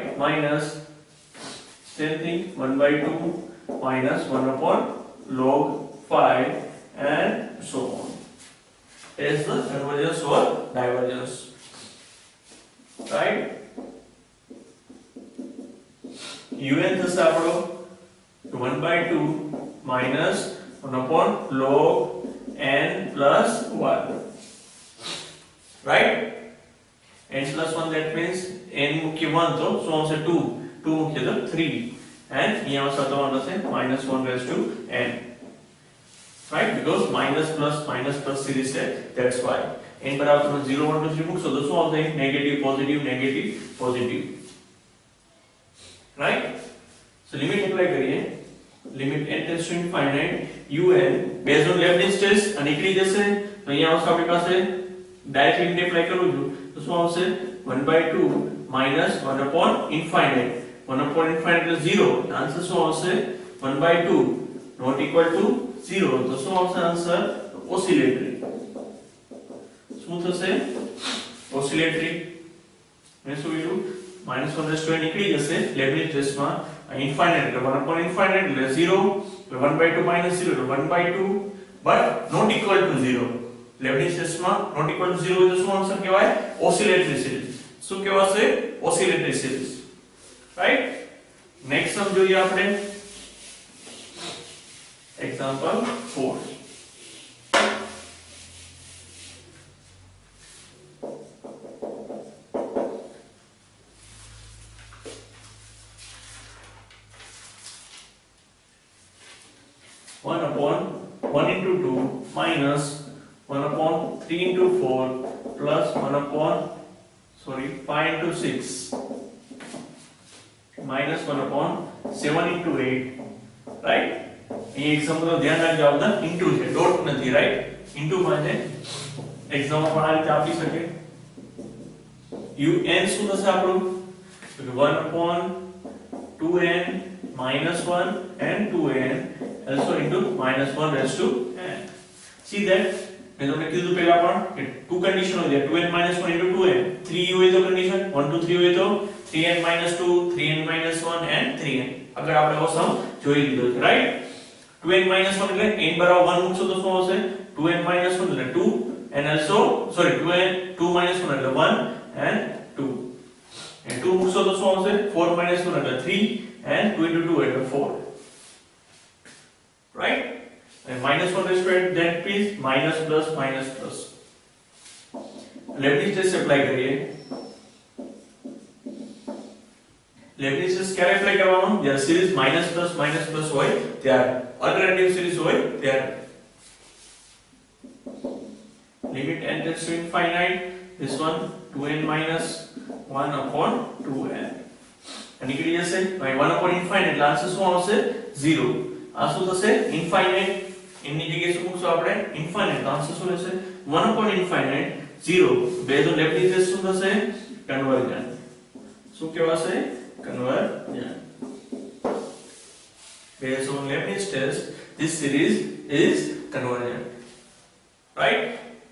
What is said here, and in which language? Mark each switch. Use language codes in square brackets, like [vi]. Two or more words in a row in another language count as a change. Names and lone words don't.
[en] Minus same thing 1 by 2 minus 1 upon log 5 and so on. Is the convergence or divergence, right? un [gu] થશે આપણો [en] 1 by 2 minus 1 upon log n plus 1, right? n plus 1, that means n [gu] મૂકીએ 1 તો શું આવશે? [en] 2. [gu] 2 મૂકીએ તો 3 and અહીંયા આવશે તમારો થશે [en] minus 1 raised to n, right? Because minus plus series [gu] છે, [en] that's why n [gu] બરાબર તમે 0 1 2 3 મૂકશો તો શું આવશે? નેગેટિવ પોઝિટિવ નેગેટિવ પોઝિટિવ, right? So લિમિટ એપ્લાય કરીએ. લિમિટ [en] n tends to infinite [gu] un [en] based on Leibniz test [gu] અને નીકળી જશે. તો અહીંયા આવશે આપણી પાસે ડાયરેક્ટ લિમિટ એપ્લાય કરું છું તો શું આવશે? [en] 1 by 2 minus 1 upon infinite. 1 upon infinite [gu] એટલે 0. આન્સર શું આવશે? [en] 1 by 2 not equal to 0. [gu] તો શું આવશે આન્સર? ઓસિલેટરી. શું થશે? ઓસિલેટરી. મેં શું કીધું? [en] minus 1 raised to n [gu] નીકળી જશે લેબનીઝ ટેસ્ટમાં. infinite એટલે [en] 1 upon infinite [gu] એટલે 0. એટલે [en] 1 by 2 minus 0 [gu] એટલે [en] 1 by 2 but not equal to 0. [gu] લેબનીઝ ટેસ્ટમાં [en] not equal to 0 [gu] એટલે શું આન્સર કહેવાય? ઓસિલેટરી સિરીઝ. શું કહેવાશે? ઓસિલેટરી સિરીઝ. [en] right next sum [gu] જોઈએ આપણે એક્ઝામ્પલ 4 [en] 1 upon 1 into 2 minus 1 upon 3 into 4 plus 1 upon 5 into 6 minus 1 upon 7 into 8 right [hi] ये एग्जांपल ध्यान [gu] રાખજો આ બધા ઇન્ટુ છે ડોટ નથી રાઈટ ઇન્ટુ માં છે એક્ઝામ માં આ રીતે આપી શકે un શું થશે આપણું તો [en] 1 upon 2n minus 1 and 2n also into minus 1 raised to n. See that? [gu] મેં તમને કીધું પહેલા પણ કે [en] two condition [gu] હોય છે [en] 2n minus 1 into 2n [gu] 3 હોય તો કન્ડિશન 1 2 3 હોય તો [en] 3n minus 2 3n minus 1 and 3n [gu] આગળ આપણે આ સમ જોઈ લીધો છે રાઈટ [en] 2n minus 1 [gu] એટલે n બરાબર 1 મૂકશો તો શું આવશે [en] 2n minus 1 [gu] એટલે 2 and also [en] 2 minus 1 [gu] એટલે 1 and 2 and 2 મૂકશો તો શું આવશે [en] 4 minus 1 [gu] એટલે 3 and [en] 2 into 2 [gu] એટલે 4 [en] right and minus 1 raised to 8 that means minus plus Leibniz test apply करिए Leibniz test क्या apply करवाना જ્યારે series minus plus [gu] હોય ત્યારે [en] alternative series [gu] હોય ત્યારે [en] limit n tends to infinite this one 2n minus 1 upon 2n [gu] અને નીકળી જશે ભાઈ [en] 1 upon infinite [gu] એટલે આન્સર શું આવશે 0 આ શું થશે ઇન્ફાઇનાઇટ એની જગ્યાએ શું મૂકશું આપણે ઇન્ફાઇનાઇટ આન્સર શું રહેશે [en] 1 upon infinite 0 base on Leibniz test [gu] શું થશે કન્વર્જન શું કહેવાશે કન્વર્જન [en] based on Leibniz test this series is convergent right